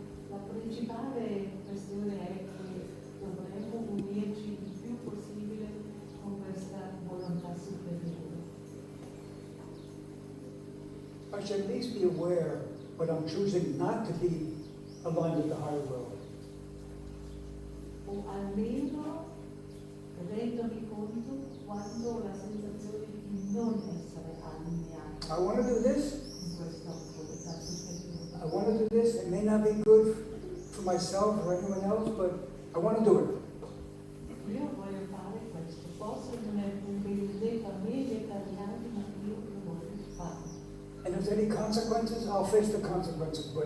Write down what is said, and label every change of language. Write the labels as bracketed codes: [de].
[it] La principale questione è che dovremmo unirci il più possibile con questa volontà superiore. [en] I should at least be aware when I'm choosing not to be aligned with the higher will. [it] O almeno rendermi conto quando ho la sensazione di non essere allineato [en] I want to do this. [it] con questa volontà superiore. [en] I want to do this. It may not be good for myself or anyone else, but I want to do it. [it] Io voglio fare questo, posso non è un bene per me né per gli altri, ma io lo voglio fare. [en] And if there's any consequences, I'll face the consequences, but